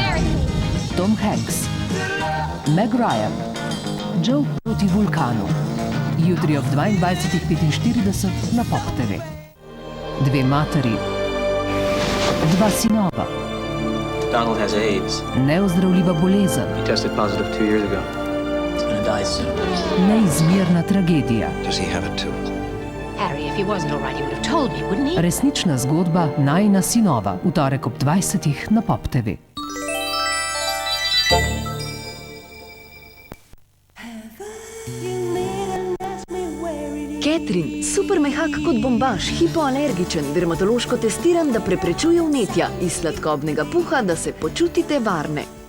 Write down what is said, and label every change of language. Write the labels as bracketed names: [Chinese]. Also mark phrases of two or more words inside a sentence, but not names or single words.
[Slovenian] Tom Hanks, Meg Ryan, Joe proti vulkanu. Jutri ob 22:45 na Pop TV. 2 materi, 2 sinova. [English] Donald has AIDS. [Slovenian] Neozdravljiva bolezen. [English] He tested positive 2 years ago. He's gonna die soon. [Slovenian] Neizmerna tragedija. [English] Does he have it too? Harry, if he wasn't all right, he would have told me, wouldn't he? [Slovenian] Resnična zgodba Najina sinova, v torek ob 20. na Pop TV. Catherine, super mehak kot bombaž, hipoalergičen, dermatološko testiran, da preprečuje vnetja, iz sladkobnega puha, da se počutite varne.